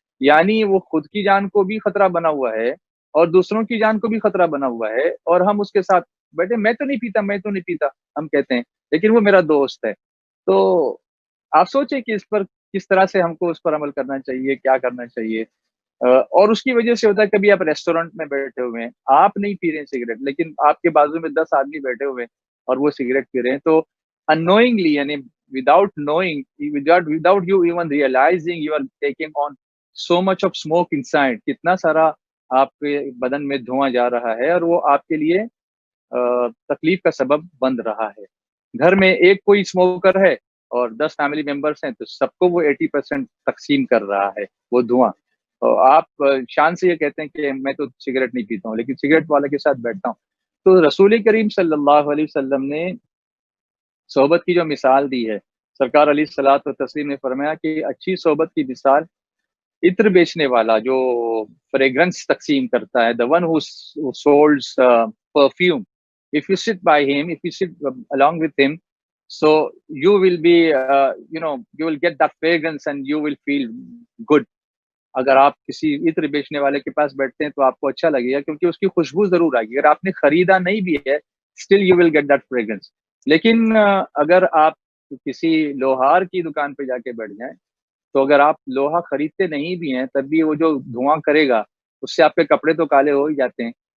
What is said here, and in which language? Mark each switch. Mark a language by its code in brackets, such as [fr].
[ur] یعنی وہ خود کی جان کو بھی خطرہ بنا ہوا ہے اور دوسروں کی جان کو بھی خطرہ بنا ہوا ہے، اور ہم اس کے ساتھ بیٹھے میں تو نہیں پیتا ہم کہتے ہیں، لیکن وہ میرا دوست ہے. تو آپ سوچیں کہ اس پر کس طرح سے ہم کو اس پر عمل کرنا چاہیے، کیا کرنا چاہیے. اور اس کی وجہ سے ہوتا ہے کبھی آپ ریسٹورینٹ میں بیٹھے ہوئے ہیں، آپ نہیں پی رہے ہیں سگریٹ، لیکن آپ کے بازو میں 10 آدمی بیٹھے ہوئے ہیں اور وہ سگریٹ پی رہے ہیں. تو [en] unknowingly، [ur] یعنی [en] without knowing, without you even realizing you are taking on so much of smoke inside. [ur] کتنا سارا آپ کے بدن میں دھواں جا رہا ہے اور وہ آپ کے لیے تکلیف کا سبب بن رہا ہے. گھر میں ایک کوئی اسموکر ہے اور 10 فیملی ممبرس ہیں تو سب کو وہ 80% تقسیم کر رہا ہے وہ دھواں. آپ شان سے یہ کہتے ہیں کہ میں تو سگریٹ نہیں پیتا ہوں لیکن سگریٹ والے کے ساتھ بیٹھتا ہوں. تو رسول کریم صلی اللہ علیہ وسلم نے صحبت کی جو مثال دی ہے، سرکار علیہ الصلوۃ والتسلیم نے فرمایا کہ اچھی صحبت کی مثال عطر بیچنے والا جو فریگرنس تقسیم کرتا ہے، [en] the one who sold perfume. If you sit by him, if you sit along with him, so you will be you will get that fragrance and you will feel good. [ur] اگر آپ کسی عطر بیچنے والے کے پاس بیٹھتے ہیں تو آپ کو اچھا لگے گا کیونکہ اس کی خوشبو ضرور آئے گی. اگر آپ نے خریدا نہیں بھی ہے [en] Still you will get that fragrance. [ur] لیکن اگر آپ کسی لوہار کی دکان پہ جا کے بیٹھ جائیں تو اگر آپ لوہا خریدتے نہیں بھی ہیں تب بھی وہ جو دھواں کرے گا اس سے آپ کے کپڑے تو کالے ہو ہی جاتے ہیں.